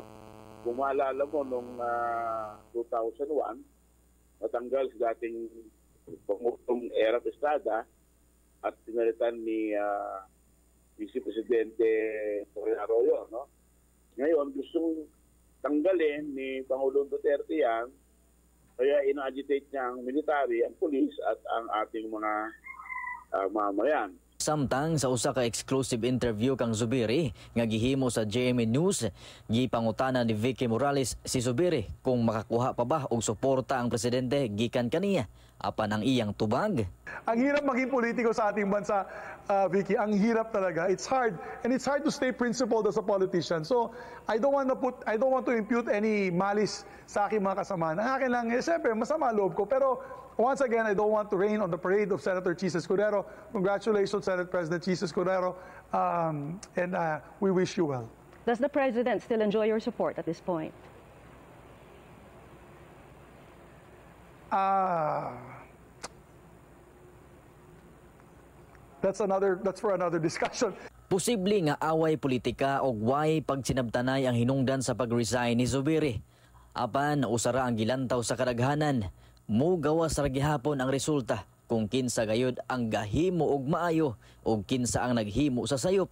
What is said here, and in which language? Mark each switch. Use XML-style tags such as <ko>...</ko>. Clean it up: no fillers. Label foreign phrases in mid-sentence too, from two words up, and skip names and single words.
<tl>Kung maalala mo, noong 2001, natanggal si dating Pangulong Erap Estrada at pinalitan ni Vice Presidente Torre Arroyo, no? Ngayon, gustong tanggalin ni Pangulong Duterte yan, kaya ina-agitate niya ang military, ang pulis at ang ating mga mamayan.</tl> <ceb>Samtang sa usa ka exclusive interview kang Zubiri nga gihimo sa GMA News, gipangutana ni Vicky Morales si Zubiri kung makakuha pa ba og suporta ang presidente gikan kaniya apan ang iyang tubag.</ceb> <tl>Ang hirap maging politiko sa ating bansa, Vicky. Ang hirap talaga.</tl> <en>It's hard, and it's hard to stay principled as a politician. So I don't want to impute any malice</en> <tl>sa aking mga kasama. Ang akin lang, siyempre masama loob ko,</tl> <en>pero once again, I don't want to rain on the parade of Senator Chis Escudero. Congratulations, Senate President Chis Escudero, and we wish you well. Does the President still enjoy your support at this point? That's for another discussion.</en> <ceb>Posible nga away politika o way pagsinabtanay ang hinungdan sa pag-resign ni Zubiri. Apan usara ang gilantaw sa kadaghanan. Mugawas ra gihapon ang resulta kung kinsa gayud ang gahimo og maayo o kinsa ang naghimo sa sayop.</ceb>